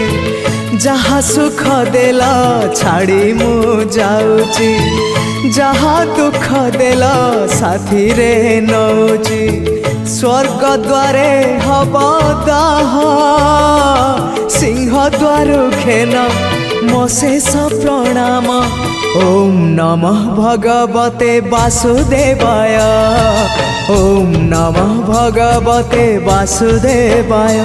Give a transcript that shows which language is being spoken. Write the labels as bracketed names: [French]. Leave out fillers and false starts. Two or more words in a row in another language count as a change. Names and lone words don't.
[Odia] ଯାହା ସୁଖ ଦେଲ ଛାଡ଼ି ମୁ ଯାଉଛି, ଯାହା ଦୁଃଖ ଦେଲ ସାଥୀରେ ନୌଛି। ସ୍ୱର୍ଗ ଦ୍ୱାରେ ହବ ଦାହ, ସିଂହ ଦ୍ୱାରୁ ଘେନ ମୋ ଶେଷ ପ୍ରଣାମ। [Sanskrit] ওম নমঃ ভগবতে বাসুদেবায়, ওম নমঃ ভগবতে বাসুদেবায়।